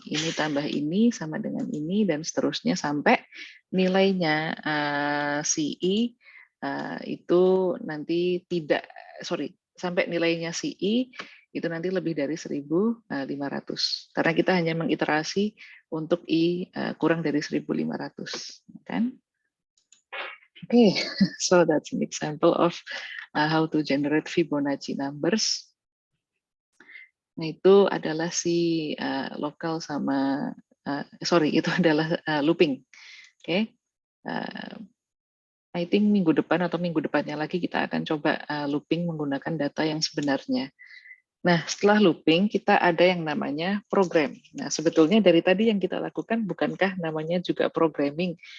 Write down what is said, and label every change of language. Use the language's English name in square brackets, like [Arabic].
[Indonesian] Ini tambah ini sama dengan ini dan seterusnya sampai nilainya si I itu nanti tidak, sampai nilainya si I itu nanti lebih dari 1.500. Karena kita hanya mengiterasi untuk I kurang dari 1.500, kan? [English] Okay, so that's an example of how to generate Fibonacci numbers. [Indonesian] Nah, itu adalah si lokal sama, itu adalah looping. Oke, okay. [English] I think [Indonesian] minggu depan atau minggu depannya lagi kita akan coba looping menggunakan data yang sebenarnya. Nah, setelah looping kita ada yang namanya program. Nah, sebetulnya dari tadi yang kita lakukan bukankah namanya juga programming?